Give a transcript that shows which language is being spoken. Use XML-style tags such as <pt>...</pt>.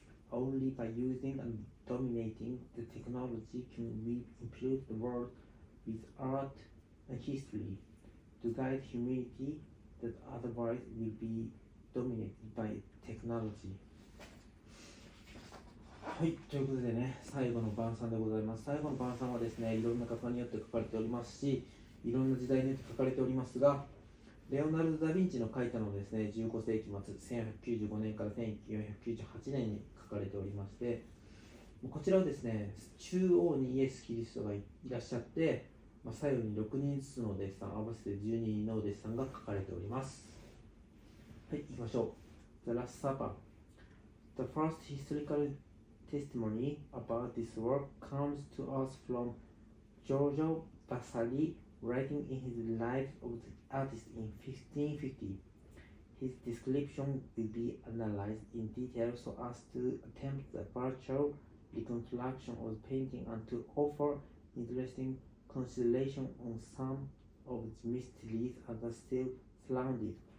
<en>Only by using and dominating the technology can we improve the world with art and history to guide humanity that otherwise will be dominated by technology.</en> <ja>はい、ということでね、最後の晩餐でございます。最後の晩餐はですね、いろんな画家によって書かれておりますし、いろんな時代によって書かれておりますが、レオナルド・ダ・ヴィンチの書いたのはですね、15世紀末、1195年から1498年に書かれておりまして、こちらはですね、中央にイエス・キリストがいらっしゃって、左右に6人ずつの弟子さん、合わせて12人のお弟子さんが書かれております。はい、行きましょう。The Last Supper.</ja> <en>The first historical testimony about this work comes to us from Giorgio Vasari, writing in his Lives of the Artist in 1550. His description will be analyzed in detail so as to attempt the virtual reconstruction of the painting and to offer interesting consideration on some of the mysteries that are still surrounded.</en>